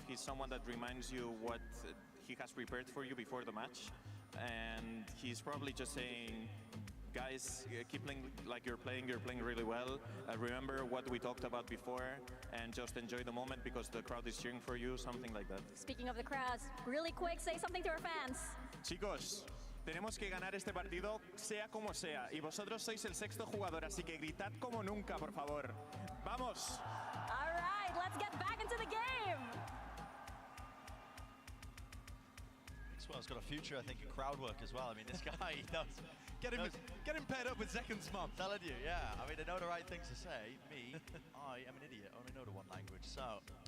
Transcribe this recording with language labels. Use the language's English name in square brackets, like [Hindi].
[English] He's someone that reminds you what he has prepared for you before the match. And he's probably just saying, guys, keep playing like you're playing really well. Remember what we talked about before and just enjoy the moment because the crowd is cheering for you, something like that. Speaking of the crowds, really quick, say something to our fans. [Spanish] Chicos, tenemos que ganar este partido sea como sea y vosotros sois el 6º jugador, así que gritad como nunca, por favor. ¡Vamos! [English] All right, let's get back into the game. Well, it's got a future, I think, in crowd work as well. I mean, this guy, he does. Get him paired up with Zeken's mum. Telling you, yeah. I mean, they know the right things to say. Me, I am an idiot. I only know the one language, so.